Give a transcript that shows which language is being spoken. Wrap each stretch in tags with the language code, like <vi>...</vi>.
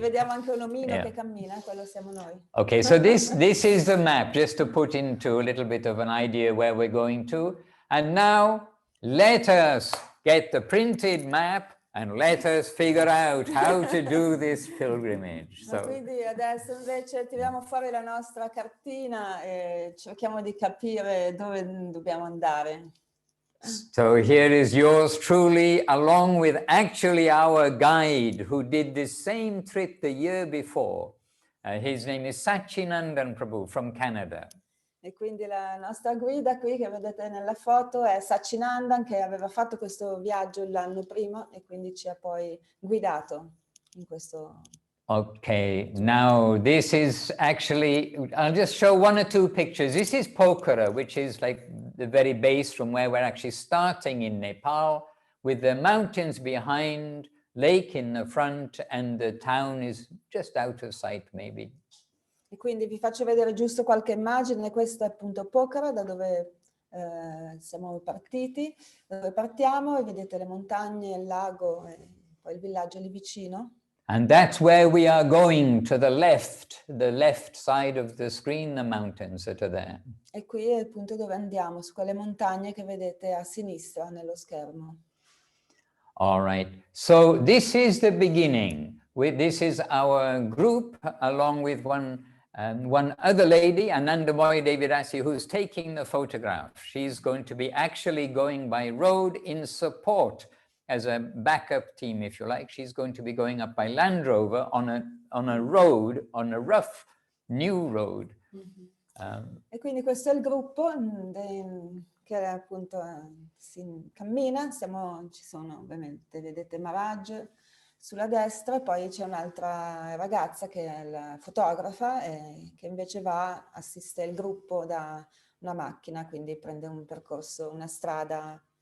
<it>Vediamo anche un omino che cammina, quello siamo noi.</it> <en>Okay, so this is the map, just to put into a little bit of an idea where we're going to. And now let us get the printed map and let us figure out how to do this pilgrimage. So,</en> <it>quindi adesso invece tiriamo fuori la nostra cartina e cerchiamo di capire dove dobbiamo andare.</it> <en>So here is yours truly, along with actually our guide who did the same trip the year before. His name is Sachinandan Prabhu from Canada.</en> <it>E quindi la nostra guida qui che vedete nella foto è Sachinandan, che aveva fatto questo viaggio l'anno prima e quindi ci ha poi guidato in questo.</it> <en>Okay, now this is actually, I'll just show one or two pictures. This is Pokhara, which is like the very base from where we're actually starting in Nepal, with the mountains behind, lake in the front, and the town is just out of sight maybe.</en> <it>E quindi vi faccio vedere giusto qualche immagine. Questa è appunto Pokhara, da dove siamo partiti, da dove partiamo, e vedete le montagne, il lago e poi il villaggio lì vicino.</it> <en>And that's where we are going, to the left side of the screen, the mountains that are there.</en> <it>E qui è il punto dove andiamo, su quelle montagne che vedete a sinistra nello schermo.</it> <en>All right, so this is the beginning. This is our group, along with one other lady, Anandamoy Devidasi, who's taking the photograph. She's going to be actually going by road in support as a backup team, if you like. She's going to be going up by Land Rover on a road, on a rough new road.</en> <it>E quindi questo è il gruppo che appunto si cammina. Ci sono ovviamente, vedete Maharaj sulla destra, e poi c'è un'altra ragazza che è la fotografa e che invece assiste il gruppo da una macchina, quindi prende un percorso, una strada.</it>